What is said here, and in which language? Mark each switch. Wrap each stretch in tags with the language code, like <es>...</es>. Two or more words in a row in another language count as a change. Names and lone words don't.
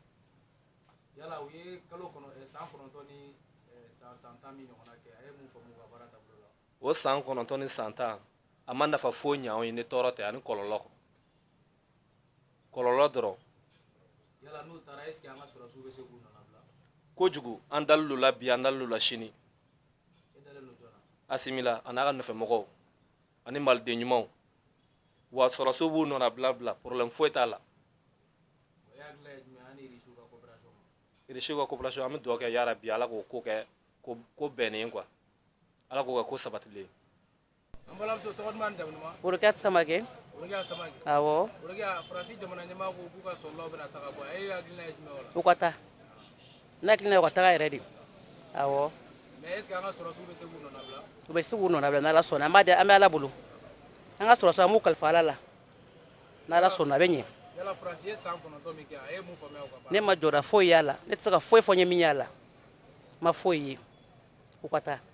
<bm>Yala u ye kalo san 9 ni san 10 min ɲɔgɔnna kɛ a ye mun faamu u ka baara taabolo la? O san 9 ni san 10 a ma nafa foyi ɲɛ anw ye ni tɔɔrɔ tɛ ani kɔlɔlɔ dɔrɔn. Yala n'u taara</bm> <fr>est ce que</fr> <bm>an ka sɔrɔsiw bɛ se k'u nɔnabila? Kojugu an dalilu la bi an dalilu la sini. E dalen don jɔn na? Asimila a n'a ka nɔfɛmɔgɔw ani maliden ɲumanw wa sɔrɔsiw b'u nɔnabila problème foyi t'a la. O hakilina ye jumɛn ani Irisiw ka coopération ma? Irisiw ka coopération an bɛ dugawu kɛ yarabi Ala k'o ko kɛ ko bɛnnen quoi Ala k'o kɛ ko sabatilen. An balimamuso tɔgɔ duman ni jamu duman? Burukiyatu Samake. Burukiyatu Samake. Awɔ. Burukiyatu Faransi jamana ɲɛmaa ko k'u ka sɔrɔlaw bɛna ta ka bɔ e hakilina ye jumɛn o la? U ka taa ne hakilina ye u ka taga yɛrɛ de awɔ.</bm> <fr>Mais est ce que</fr> <bm>an ka sɔrɔsiw bɛ se k'u nɔnabila? U bɛ se k'u nɔnabila n'Ala sɔnna an bɛ Ala bolo an ka sɔrɔsiw an b'u kalifa Ala la n'Ala sɔnna a bɛ ɲɛ. Yala Faransi ye san 9 min kɛ a ye mun faamuya u ka baara? Ne ma jɔda foyi y'a la ne tɛ se ka foyi fɔ n ye min y'a la ma foyi ye u ka taa.</bm>